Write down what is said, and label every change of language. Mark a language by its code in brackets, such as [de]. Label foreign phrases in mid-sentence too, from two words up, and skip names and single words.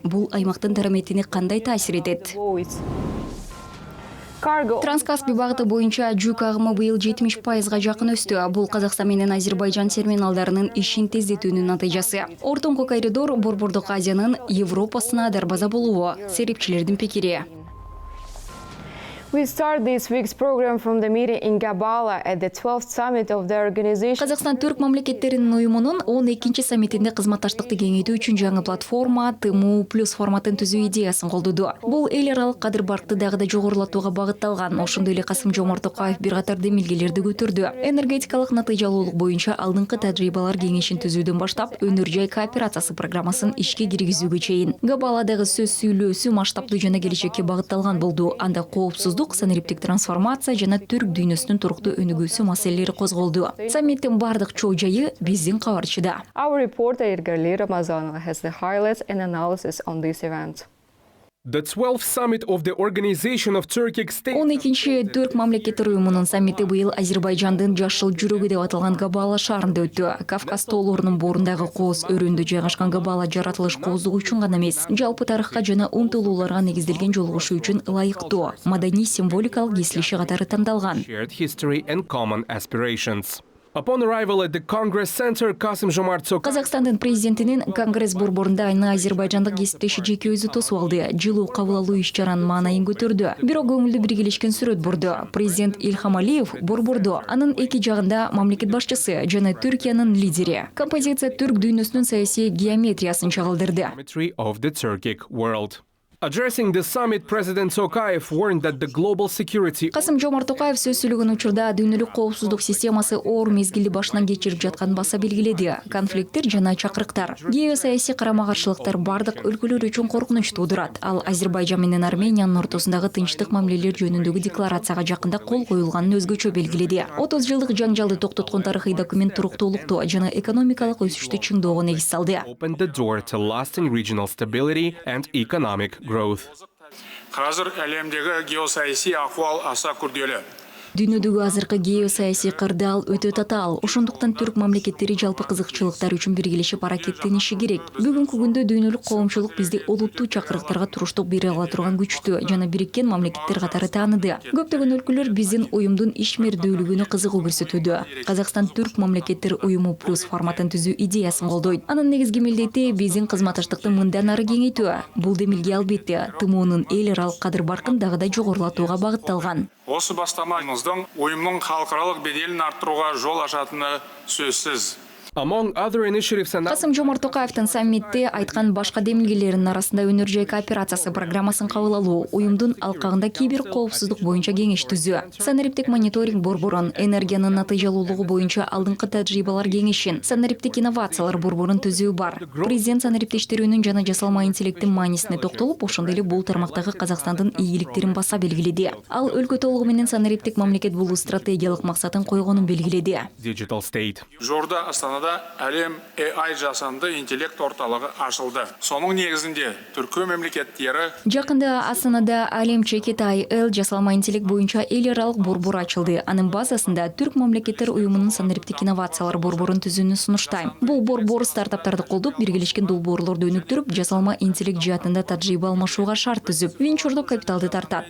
[ky] Бул аймактын дараметине кандай таасир этет? Транскаспий багыты боюнча жүк агымы быйыл 70%га жакын өстү. Бул Казакстан менен Азербайжан терминалдарынын ишин тездетүүнүн натыйжасы. Ортоңку коридор Борбордук Азиянын Европасына дарбаза болуу. Серепчилердин пикири. [en] We start this week's program from the meeting in Gabala at the 12th summit of the organization. [ky] Казакстан Түрк мамлекеттеринин уюмунун 12-чи саммитинде кызматташтыкты кеңейтүү үчүн жаңы платформа ТМУ плюс форматын түзүү идеясын колдоду. Бул эл аралык кадыр баркты дагы да жогорулатууга багытталган. Ошондой эле Касым-Жомарт Токаев бир катар демилгелерди көтөрдү. Энергетикалык натыйжалуулук боюнча алдыңкы тажрыйбалар кеңешин түзүүдөн баштап, өнөр жай кооперациясы программасын ишке киргизүүгө чейин. Габаладагы сөз сүйлөөсү масштабдуу жана келечекке багытталган болду. Анда коопсуздук, санариптик трансформация жана түрк дүйнөсүнүн туруктуу өнүгүүсү маселелери козголду. Саммиттин бардык чоо жайы биздин кабарчыда. [en] Our reporter Ergali Ramazanova has the highlights and analysis on this event. The 12th summit of the Organization of Turkic States. [ky] 12-чи Түрк мамлекеттер уюмунун саммити быйыл Азербайжандын жашыл жүрөгү деп аталган Габала шаарында өттү. Кавказ тоолорунун борундагы кооз өрөөндө жайгашкан Габала жаратылыш кооздугу үчүн гана эмес, жалпы тарыхка жана умтулууларга негизделген жолугушуу үчүн ылайыктуу, маданий символикалык кесилиши катары тандалган. [en] Shared history and common aspirations. Upon arrival at the Congress Center, [ky] Касым-Жомарт Токаев Казакстандын президентинин Конгресс борборунда айна азербайжандык кесиптеши жеке өзү тосуп алды. Жылуу кабыл алуу иш-чаранын маанайын көтөрдү. Бирок көңүлдүү биргелешкен сүрөт бурду. Президент Ильхам Алиев борбордо, анын эки жагында мамлекет башчысы жана Түркиянын лидери. Композиция түрк дүйнөсүнүн саясий геометриясын чагылдырды. [en] of the Turkic world. Addressing the summit, President Tokayev warned that the global security. [ky] Касым-Жомарт Токаев сөз сүйлөгөн учурда дүйнөлүк коопсуздук системасы оор мезгилди башынан кечирип жатканын баса белгиледи. Конфликттер жана чакырыктар, геосаясий карама-каршылыктар бардык өлкөлөр үчүн коркунуч туудурат. Ал Азербайжан менен Армениянын ортосундагы тынчтык мамилелер жөнүндөгү декларацияга жакында кол коюлганын өзгөчө белгиледи. 30 жылдык жаңжалды токтоткон тарыхый документ туруктуулукту жана экономикалык өсүштү чыңдоого негиз салды. [en] Opened the door to lasting regional stability and economic growth. [kk] Қазір әлемдегі геосаяси ахуал аса күрделі. [ky] Дүйнөдөгү азыркы геосаясий кырдаал өтө татаал. Ошондуктан түрк мамлекеттери жалпы кызыкчылыктар үчүн биргелешип аракеттениши керек. Бүгүнкү күндө дүйнөлүк коомчулук бизди олуттуу чакырыктарга туруштук бере ала турган күчтүү жана бириккен мамлекеттер катары тааныды. Көптөгөн өлкөлөр биздин уюмдун ишмердүүлүгүнө кызыгуу көрсөтүүдө. Казакстан түрк мамлекеттер уюму плюс форматын түзүү идеясын колдойт. Анын негизги милдети биздин кызматташтыкты мындан ары кеңейтүү. Бул демилге албетте ТМУнун эл аралык кадыр баркын дагы да жогорулатууга багытталган. [kk] Осы бастамаңыздың ұйымның халықаралық беделін арттыруға жол ашатыны сөзсіз. [en] Among other initiatives and [ky] Касым-Жомарт Токаевдин саммитте айткан башка демилгелеринин арасында өнөр жай кооперациясы программасын кабыл алуу, уюмдун алкагында кибер коопсуздук боюнча кеңеш түзүү, санариптик мониторинг борборун, энергиянын натыйжалуулугу боюнча алдыңкы тажрыйбалар кеңешин, санариптик инновациялар борборун түзүү бар. Президент санариптик иштирүүнүн жана жасалма интеллекттин маанисине токтолуп, ошондой эле бул тармактагы Казакстандын ийгиликтерин баса белгиледи. Ал өлкө толугу менен санариптик мамлекет болуу стратегиялык максатын койгонун белгиледи. [en] digital state. [kk] Жорда Астанада әлем AI жасанды интеллект орталығы ашылды. Соның негізінде түркі мемлекеттері [ky] Жакында Астанада Алемче Китай эл жасалма интеллект боюнча эл аралык борбор ачылды. Анын базасында Түрк мамлекеттер уюмунун санариптик инновациялар борборун түзүүнү сунуштайм. Бул борбор стартаптарды колдоп, биргелешкен долбоорлорду өнүктүрүп, жасалма интеллект жаатында тажрыйба алмашууга шарт түзүп, венчурдук капиталды тартат.